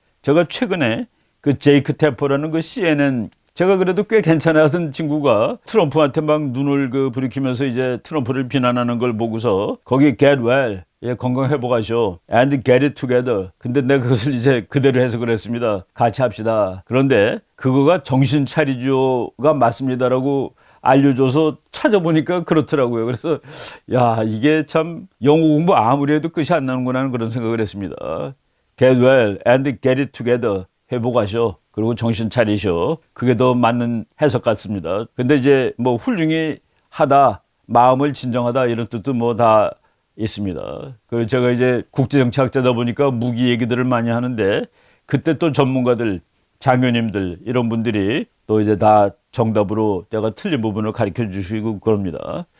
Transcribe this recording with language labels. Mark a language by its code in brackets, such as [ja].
[ko] 제가 최근에 제이크 테퍼라는 CNN, 제가 그래도 꽤 괜찮아하던 친구가 트럼프한테 막 눈을 부리키면서 이제 트럼프를 비난하는 걸 보고서 거기 get well, 건강 회복하셔, [en] and get it together. [ko] 근데 내가 그것을 이제 그대로 해석을 했습니다. 같이 합시다. 그런데 그거가 정신 차리죠가 맞습니다라고 알려줘서 찾아보니까 그렇더라고요. 그래서 야, 이게 참 영어 공부 아무리 해도 끝이 안 나는구나 하는 그런 생각을 했습니다. [en] Get well and get it together. [ko] 회복하셔. 그리고 정신 차리셔. 그게 더 맞는 해석 같습니다. 근데 이제 뭐 훌륭히 하다, 마음을 진정하다 이런 뜻도 뭐 다 있습니다. 그래서 제가 이제 국제정치학자다 보니까 무기 얘기들을 많이 하는데, 그때 또 전문가들, 장교님들 이런 분들이 또 이제 다 정답으로 내가 틀린 부분을 가르쳐 주시고 그럽니다.